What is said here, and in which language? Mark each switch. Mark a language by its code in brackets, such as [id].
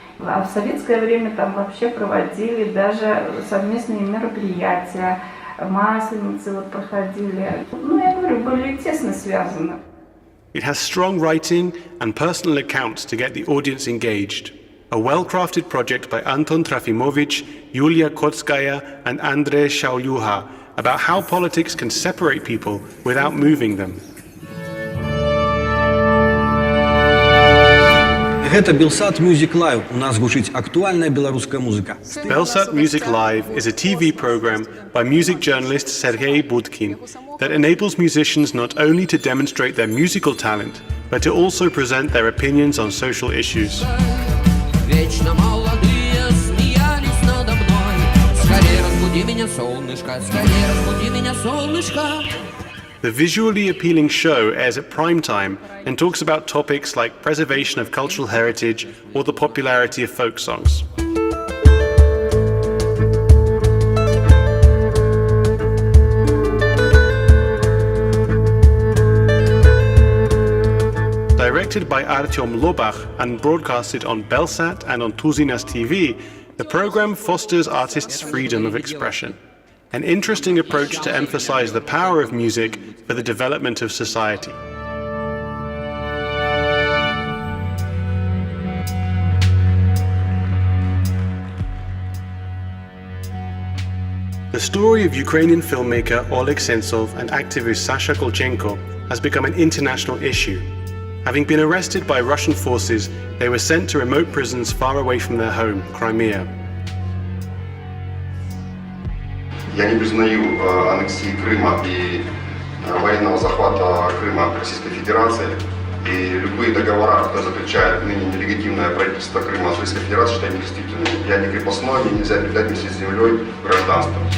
[ru] А в советское время там вообще проводили даже совместные мероприятия, масленицы вот проходили. Ну, я говорю, были тесно связаны. [en] It has strong writing and personal accounts to get the audience engaged. A well-crafted project by Anton Trafimovich, Yulia Kotskaya and Andrei Shaulyuha about how politics can separate people without moving them. [be] Гэта Белсат Music Live. У нас гучыць актуальная беларуская музыка. [en] Belsat Music Live is a TV program by music journalist Sergei Budkin that enables musicians not only to demonstrate their musical talent, but to also present their opinions on social issues. [ru] Вечно молодые смеялись надо мной. Скорее разбуди меня, солнышко, скорее разбуди меня, солнышко. [en] The visually appealing show airs at prime time and talks about topics like preservation of cultural heritage or the popularity of folk songs. Directed by Artyom Lobach and broadcasted on Belsat and on Tuzinas TV, the program fosters artists' freedom of expression. An interesting approach to emphasize the power of music for the development of society. The story of Ukrainian filmmaker Oleg Sentsov and activist Sasha Kolchenko has become an international issue. Having been arrested by Russian forces, they were sent to remote prisons far away from their home, Crimea. [ru] Я не признаю аннексии Крыма и военного захвата Крыма Российской Федерации. И любые договора, которые заключает ныне нелегитимное правительство Крыма с Российской Федерацией, считаю недействительными. Я не крепостной, мне нельзя передать вместе с землей гражданство.